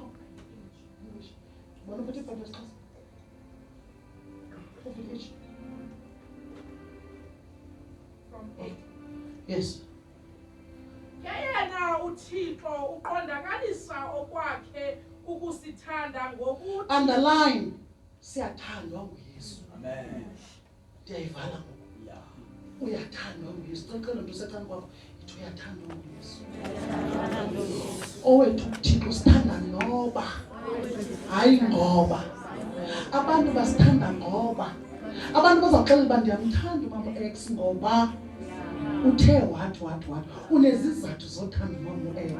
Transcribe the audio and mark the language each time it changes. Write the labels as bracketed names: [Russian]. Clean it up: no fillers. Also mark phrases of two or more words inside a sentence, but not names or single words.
[Xhosa] Bona uphethe iBhayibheli esiXhosa. Yes. Yena uThixo uqondakalisa okwakhe ukusithanda ngokuthi Underline. Siyathandwa nguYesu. Amen. Ndiyayivala ngoku. Uyathandwa nguYesu. Xexela umuntu osecala kwakho ithi uyathandwa nguYesu. Owethu uThixo sithanda noba hayi ngoba abantu basithanda ngoba abantu bazaxelela uba ndiyamthanda umama X ngoba uthe wathi unezizathu zothanda umama X.